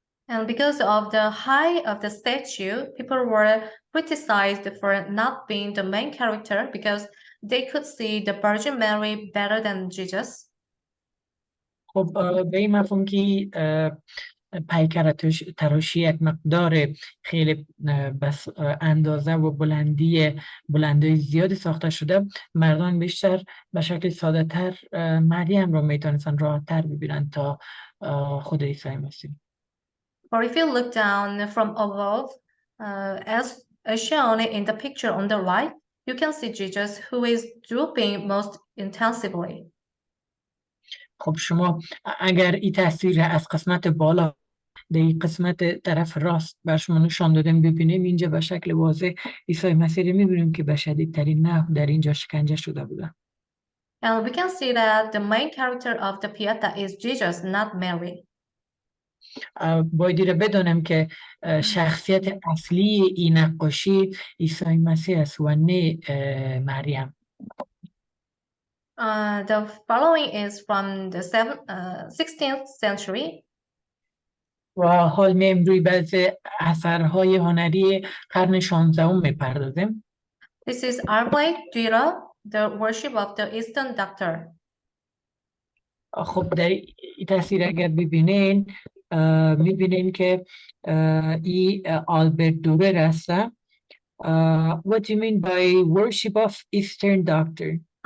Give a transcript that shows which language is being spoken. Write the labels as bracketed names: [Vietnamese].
[English] And because of the height of the statue, people were criticized for not being the main character because they could see the Virgin Mary better than Jesus. [Persian] خب به این مفهوم که پیکر تراشی یک مقدار خیلی بس اندازه و بلندی زیادی ساخته شده، مردان بیشتر به شکل ساده تر مریم را میتونستن راحت تر ببینن تا خود عیسی مسیح. [English] Or if you look down from above, as shown in the picture on the right, you can see Jesus who is drooping most intensively. [Persian] خب شما اگر این تصویر از قسمت بالا در این قسمت طرف راست بر شما نشان دادم ببینیم، اینجا به شکل واضح عیسی مسیح میبینیم که به شدیدترین نحو در اینجا شکنجه شده بوده. [English] And we can see that the main character of the Pieta is Jesus, not Mary. [Persian] باید بدانم که شخصیت اصلی این نقاشی عیسی مسیح است و نه مریم. [English] The following is from the 16th century. [Persian] و حال میم روی بعضی اثرهای هنری قرن 16 میپردازیم. [English] This is Derek, the worship of the Eastern Doctor. [Persian] خب در این تصویر اگر ببینین میبینین که این آلبرت دورر است. [English] What do you mean by worship of Eastern Doctor?